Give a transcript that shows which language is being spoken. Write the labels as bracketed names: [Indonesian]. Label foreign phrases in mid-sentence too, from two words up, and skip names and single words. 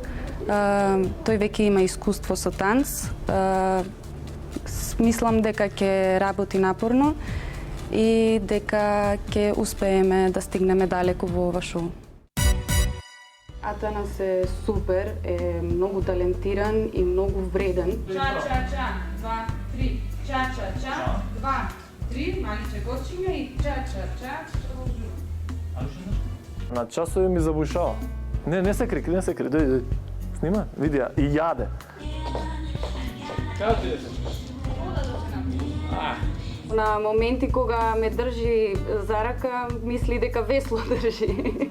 [Macedonian] Тој веќе има искуство со танц. Мислам дека ќе работи напорно и дека ќе успееме да стигнеме далеку во ова шоу. Атанас е супер, е многу талентиран и многу вреден. Ча-ча-ча, 2, 3, ча-ча-ча, 2, 3, маличе гочиња и ча-ча-ча. На часови ми забушава. Не се крики, не се крики, дојди. Снима, види ја, и јаде. Како ти е? На моменти кога ме држи за рака, мисли дека весло држи.